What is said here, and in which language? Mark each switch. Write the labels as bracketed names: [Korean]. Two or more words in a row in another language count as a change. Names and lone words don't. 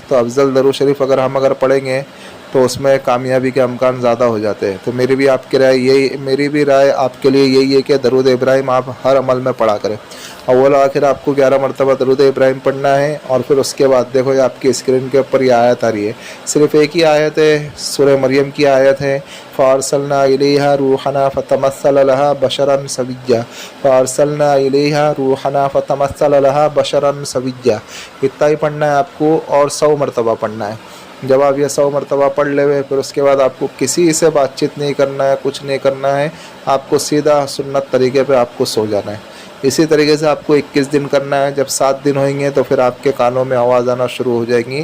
[Hindi] तो अफजल दरूद शरीफ अगर पढ़ेंगे तो उसमें कामयाबी के अमकान ज़्यादा हो जाते हैं। तो मेरी भी राय आपके लिए यही है कि दरूद इब्राहिम आप हर अमल में पढ़ा करें। अव्वल आखिर आपको 11 मरतबा दरूद इब्राहिम पढ़ना है। और फिर उसके बाद देखो ये आपकी स्क्रीन के ऊपर ये आयत आ रही है, सिर्फ एक ही आयत है, सूरह मरियम की आयत है। [Arabic] فأرسلنا إليها روحنا فتمثل لها بشرا سويا، فأرسلنا إليها روحنا فتمثل لها بشرا سويا. [Hindi] इतना ही पढ़ना है आपको और 100 मरतबा पढ़ना है। जब आप ये 100 मरतबा पढ़ ले फिर उसके बाद आपको किसी से बातचीत नहीं करना है, कुछ नहीं करना है। आपको सीधा सुन्नत तरीके पे आपको सो जाना है। इसी तरीके से आपको 21 दिन करना है। जब 7 दिन होंगे तो फिर आपके कानों में आवाज़ आना शुरू हो जाएंगी।